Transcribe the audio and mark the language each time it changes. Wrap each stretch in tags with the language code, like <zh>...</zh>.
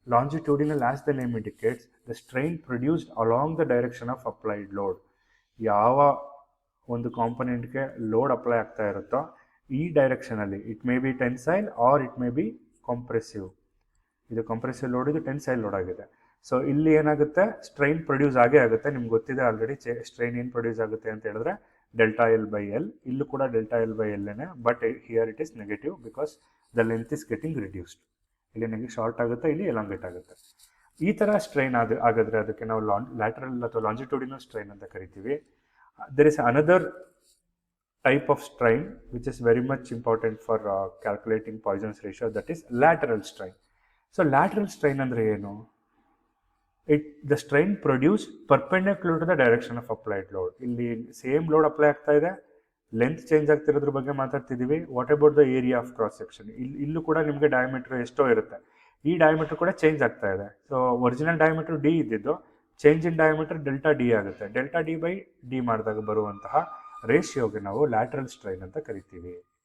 <en>Longitudinal, as the name indicates, the strain produced along the direction of applied load.</en> <kn>ಯಾವ ಒಂದು ಕಾಂಪೊನೆಂಟ್ಗೆ load apply ಆಗ್ತಾ ಇರುತ್ತೋ ಈ ಡೈರೆಕ್ಷನಲ್ಲಿ,</kn> <en>It may be tensile or it may be compressive.</en> <kn>ಇದು compressive load, ಇದು tensile load ಆಗಿದೆ. So ಇಲ್ಲಿ ಏನಾಗುತ್ತೆ, ಸ್ಟ್ರೈನ್ ಪ್ರೊಡ್ಯೂಸ್ ಆಗೇ ಆಗುತ್ತೆ. ನಿಮ್ಗೆ ಗೊತ್ತಿದೆ ಆಲ್ರೆಡಿ ಸ್ಟ್ರೈನ್ ಏನು ಪ್ರೊಡ್ಯೂಸ್ ಆಗುತ್ತೆ ಅಂತ ಹೇಳಿದ್ರೆ ಡೆಲ್ಟಾ ಎಲ್ ಬೈ ಎಲ್. ಇಲ್ಲೂ ಕೂಡ ಡೆಲ್ಟಾ ಎಲ್ ಬೈ ಎಲ್ ಏನೇ,</kn> <en>But here it is negative because the length is getting reduced.</en> <kn>ಇಲ್ಲಿ ನನಗೆ ಶಾರ್ಟ್ ಆಗುತ್ತೆ, ಇಲ್ಲಿ ಎಲಾಂಗೇಟ್ ಆಗುತ್ತೆ. ಈ ಥರ ಸ್ಟ್ರೈನ್ ಆಗಿದ್ರೆ ಅದಕ್ಕೆ ನಾವು ಲ್ಯಾಟರಲ್ ಅಥವಾ ಲಾಂಜಿಟ್ಯೂಡಿನಲ್ ಸ್ಟ್ರೈನ್ ಅಂತ ಕರಿತೀವಿ.</kn> <en>There is another type of strain which is very much important for calculating Poisson's ratio, that is lateral strain. So lateral strain</en> <kn>andre enu?</kn> <en>The strain produced perpendicular to the direction of applied load.</en> <kn>Illi same load apply ಆಗ್ತಾ ಇದೆ, length change ಆಗ್ತಿರೋದ್ರ ಬಗ್ಗೆ ಮಾತಾಡ್ತಿದ್ದೀವಿ.</kn> <en>What about the area of cross section?</en> <kn>ಇಲ್ಲೂ ಕೂಡ ನಿಮಗೆ diameter ಎಷ್ಟೋ ಇರುತ್ತೆ, ಈ diameter ಕೂಡ ಚೇಂಜ್ ಆಗ್ತಾ ಇದೆ. ಸೊ ಒರಿಜಿನಲ್ ಡಯಾಮೀಟರ್ ಡಿ ಇದ್ದಿದ್ದು change in diameter delta D ಆಗುತ್ತೆ. ಡೆಲ್ಟಾ ಡಿ ಬೈ ಡಿ ಮಾಡಿದಾಗ ಬರುವಂತಹ ರೇಷಿಯೋಗೆ ನಾವು ಲ್ಯಾಟ್ರಲ್ ಸ್ಟ್ರೈನ್ ಅಂತ ಕರಿತೀವಿ.</kn>